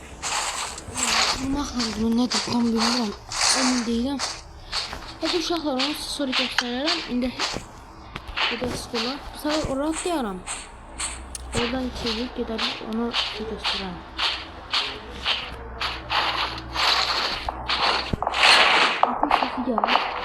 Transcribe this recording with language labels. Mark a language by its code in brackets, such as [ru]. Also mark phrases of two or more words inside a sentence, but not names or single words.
[az] Baxın, bunu nədir? Tam bilmirəm. Emin deyiləm. Hadi uşaqlar, onu sonra göstərərəm. İndi burada skola. Bu sefer oraya atlayaram. Oradan içeri gedərik. Onu göstərərəm. Ateş sesi gəlir.